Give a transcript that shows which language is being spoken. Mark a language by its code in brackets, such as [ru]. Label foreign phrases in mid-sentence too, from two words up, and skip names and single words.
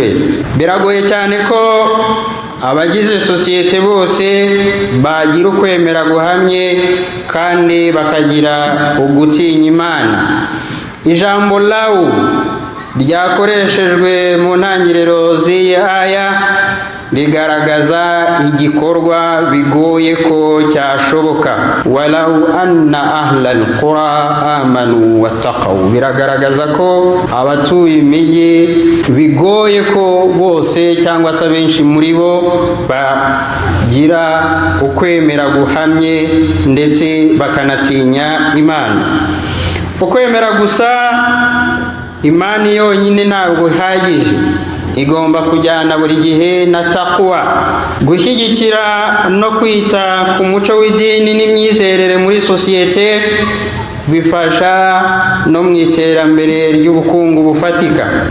[rw] Biragoye cyane ko abagize sosiyete bose bagira ukwemera guhamye kandi bakagira ugutinya Imana. Ijambo lawu ryakoreshejwe mu ntangiriro z'iyi aya rigaragaza igikorwa bigoye ko cyashoboka. [ar] ولو أن أهل القرى آمنوا واتقوا, [rw] biragaragaza ko abatuye imijyi bigoye ko bose cyangwa se benshi muri bo bagira ukwemera guhamye ndetse bakanatinya Imana. Ukwemera gusa, imani yonyine ntabwo ihagije, igomba kujyana buri gihe na taqwa, gushyigikira no kwita ku muco w'idini n'imyizerere muri sosiyete bifasha no mu iterambere ry'ubukungu bufatika.